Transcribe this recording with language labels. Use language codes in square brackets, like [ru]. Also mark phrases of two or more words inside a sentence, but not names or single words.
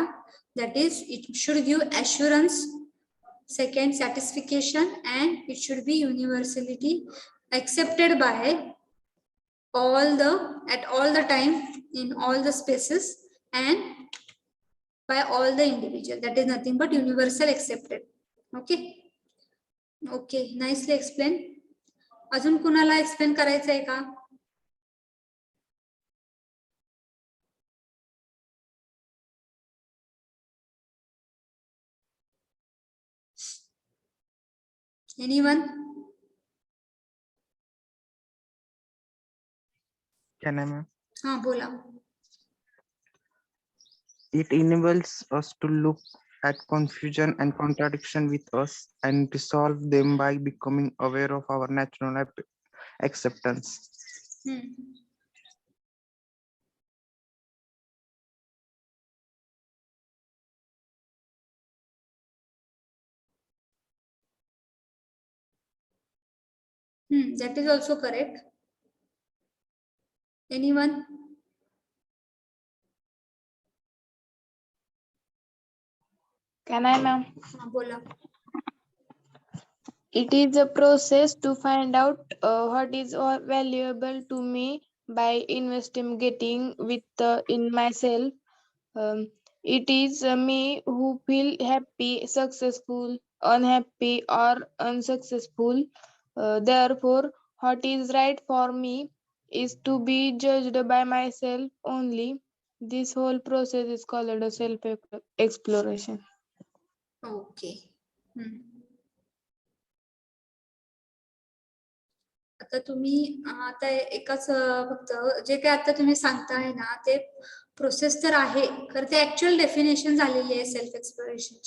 [en] That is, it should give assurance, second satisfaction, and it should be universality accepted by at all the time in all the spaces and by all the individual. That is nothing but universal accepted. Okay, nicely explained. [mr] अजून कुणाला एक्सप्लेन करायचं आहे का? [en] Anyone? Can I, ma'am? [mr] हाँ बोला. [en] It enables us to look at confusion and contradiction with us and resolve them by becoming aware of our natural acceptance. That is also correct. Anyone? Can I, ma'am? [mr] हाँ बोला. [en] It is a process to find out what is valuable to me by investigating in myself. It is me who feel happy, successful, unhappy, or unsuccessful. Therefore, what is right for me is to be judged by myself only. This whole process is called a self-exploration. Okay. [mr] आता तुम्ही आता एकच फक्त जे काय आता तुम्ही सांगताय ना ते प्रोसेस तर आहे खरं ते [en] actual definition [mr] झालेली आहे [en] self explorationची.